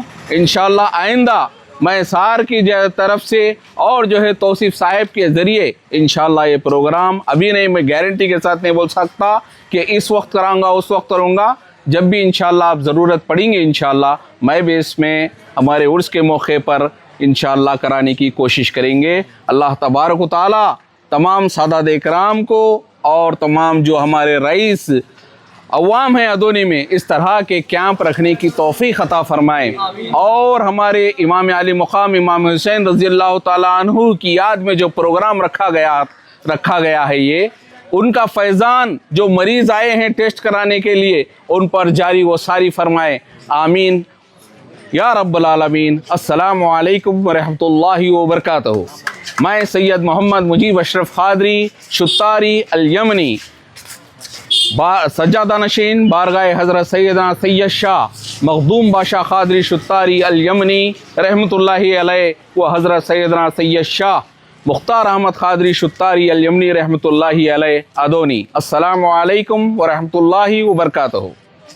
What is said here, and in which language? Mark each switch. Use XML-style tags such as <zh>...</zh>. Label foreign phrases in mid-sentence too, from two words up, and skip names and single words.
<ur>انشاءاللہ آئندہ میں سار کی طرف سے اور جو ہے توصیف صاحب کے ذریعے انشاءاللہ یہ پروگرام ابھی نہیں، میں گارنٹی کے ساتھ نہیں بول سکتا کہ اس وقت کراؤں گا اس وقت کروں گا، جب بھی انشاءاللہ آپ ضرورت پڑیں گے انشاءاللہ میں بھی اس میں ہمارے عرس کے موقع پر انشاءاللہ کرانے کی کوشش کریں گے.</ur> <ar>الله تبارك و تعالى</ar> <ur>تمام سادات اکرام کو اور تمام جو ہمارے رئیس عوام ہیں ادونی میں اس طرح کے کیمپ رکھنے کی توفیق عطا فرمائیں اور ہمارے امام عالی مقام امام حسین</ur> <ar>رضي الله تعالى عنه</ar> <ur>کی یاد میں جو پروگرام رکھا گیا ہے یہ ان کا فیضان جو مریض آئے ہیں ٹیسٹ کرانے کے لیے ان پر جاری و ساری فرمائے.</ur> <ar>آمين يا رب العالمين. السلام عليكم و رحمة الله و بركاته.</ar> <ur>میں سید محمد مجیب اشرف قادری شطاری الیمنی سجادہ نشین بارگاہ حضرت سیدنا سید شاہ مخدوم بادشاہ قادری شطاری الیمنی</ur> <ar>رحمة الله عليه</ar> <ur>و حضرت سیدنا سید شاہ مختار احمد قادری شطاری الیمنی</ur> <ar>رحمة الله عليه</ar> <ur>अदोनी।</ur> <ar>السلام عليكم و رحمة الله و بركاته.</ar>